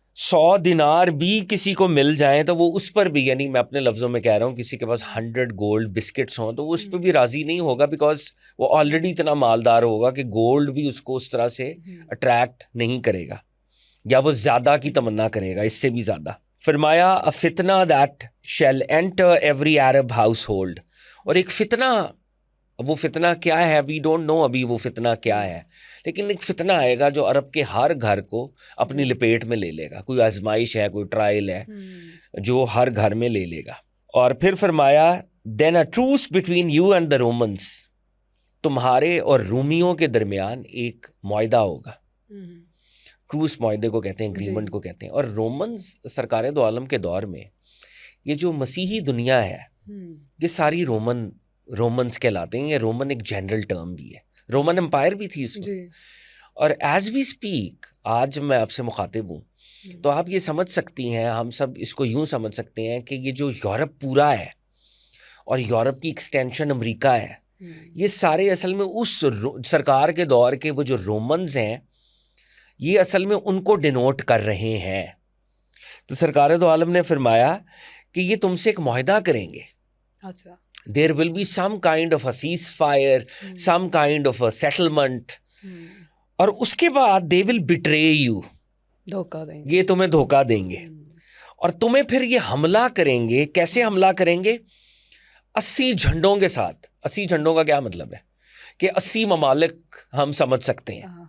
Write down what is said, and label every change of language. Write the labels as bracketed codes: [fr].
[ur] 100 دینار بھی کسی کو مل جائیں تو وہ اس پر بھی، یعنی میں اپنے لفظوں میں کہہ رہا ہوں، کسی کے پاس 100 گولڈ بسکٹس ہوں تو وہ اس پہ بھی راضی نہیں ہوگا، بیکاز وہ آلریڈی اتنا مالدار ہوگا کہ گولڈ بھی اس کو اس طرح سے اٹریکٹ نہیں کرے گا، یا وہ زیادہ کی تمنا کرے گا، اس سے بھی زیادہ. فرمایا [en] a fitna that shall enter every Arab household. [ur] اور ایک فتنہ، وہ فتنہ کیا ہے [en] we don't know [ur] ابھی وہ فتنہ کیا ہے، لیکن ایک فتنہ آئے گا جو عرب کے ہر گھر کو اپنی لپیٹ میں لے لے گا. کوئی آزمائش ہے، کوئی ٹرائل ہے جو ہر گھر میں لے لے گا. اور پھر فرمایا [en] then a truce between you and the Romans, [ur] تمہارے اور رومیوں کے درمیان ایک معاہدہ ہوگا. ٹروس معاہدے کو کہتے ہیں، اگریمنٹ کو کہتے ہیں. اور رومنز سرکار دو عالم کے دور میں یہ جو مسیحی دنیا ہے یہ ساری رومنز کہلاتے ہیں. یہ رومن ایک جنرل ٹرم بھی ہے، رومن امپائر بھی تھی اس میں. اور [en] as we speak [ur] آج میں آپ سے مخاطب ہوں تو آپ یہ سمجھ سکتی ہیں، ہم سب اس کو یوں سمجھ سکتے ہیں کہ یہ جو یورپ پورا ہے اور یورپ کی ایکسٹینشن امریکہ ہے، یہ سارے اصل میں اس سرکار کے دور کے وہ جو رومنز ہیں یہ اصل میں ان کو ڈینوٹ کر رہے ہیں. تو سرکار دو عالم نے فرمایا کہ یہ تم سے ایک معاہدہ کریں گے. اچھا. [en] There will be some kind of a ceasefire, some kind of a settlement. [ur] اور اس کے بعد [en] they will betray you. [ur] دھوکہ دیں گے. یہ تمہیں دھوکہ دیں گے اور تمہیں پھر یہ حملہ کریں گے. کیسے حملہ کریں گے؟ 80 جھنڈوں کے ساتھ. 80 جھنڈوں کا کیا مطلب ہے کہ 80 ممالک ہم سمجھ سکتے ہیں.